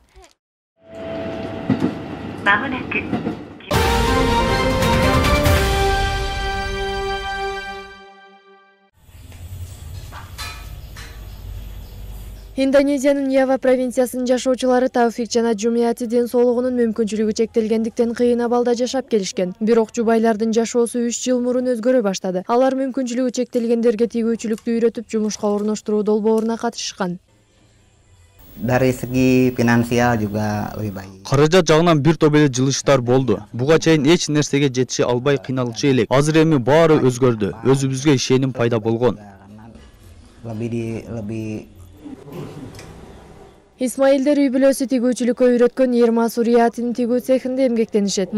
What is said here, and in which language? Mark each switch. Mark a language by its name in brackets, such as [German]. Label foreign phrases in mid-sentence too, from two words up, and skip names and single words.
[Kyrgyz] Индонезиянын Ява провинциясынын жашоочулары Тауфик жана Жумияти ден соолугунун мүмкүнчүлүгү чектелгендиктен кыйын абалда жашап келишкен. Бирок жубайлардын жашоосу 3 жыл мурун өзгөрө баштады. Алар мүмкүнчүлүгү чектелгендерге тигүүчүлүктү үйрөтүп, жумушка орноштуруу долбооруна катышкан. [Indonesian] Dari segi finansial juga lebih baik. [Kyrgyz] Каражат жагынан бир топ эле жылыштар болду. Буга чейин эч нерсеге жетиши албай кыйналчу элек. Азыр эми баары өзгөрдү. Өзүбүзгө ишеним пайда болгон. Исмаилдер үй бүлөсү тигүүчүлүккө үйрөткөн Ирма Суриятинин тигүү цехинде эмгектенишет.